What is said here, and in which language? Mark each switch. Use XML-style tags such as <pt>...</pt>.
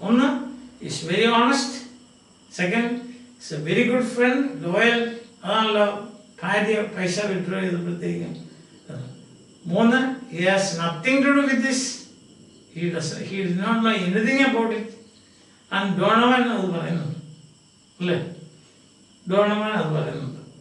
<en>ഒന്ന്, is very honest. Second, is a very good friend, loyal.</en> <ml>അതാണല്ലോ ഭാര്യ പൈസ withdraw ചെയ്തപ്പോഴത്തേക്കും.</ml> <en>3, he has nothing to do with this. He did not know anything about it. And Donovan</en> <ml>അത് പറയുന്നുണ്ട് അല്ലേ, ഡോണവൻ അത് പറയുന്നുണ്ട്.</ml>